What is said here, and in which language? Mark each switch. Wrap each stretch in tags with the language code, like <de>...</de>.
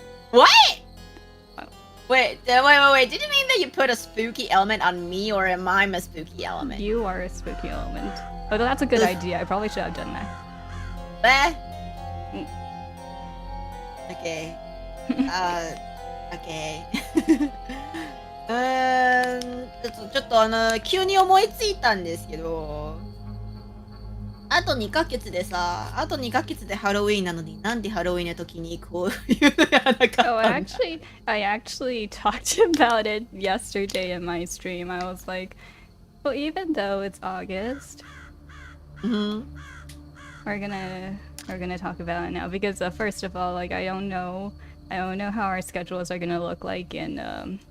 <en>What? Oh. Wait. Did you mean that you put a spooky element on me, or am I a spooky element? You are a spooky element. Oh, that's a good idea. I probably should have done that. Okay. Okay.</en> <ja>ちょっと急に思いついたんですけど、あと2ヶ月でハロウィーンなのに、なんでハロウィーンの時にこういうのやらなかったんだ。</ja> <en>Oh, I actually talked about it yesterday in my stream. I was like, well, even though it's August, we're gonna talk about it now because first of all, like I don't know how our schedules are gonna look like in</en>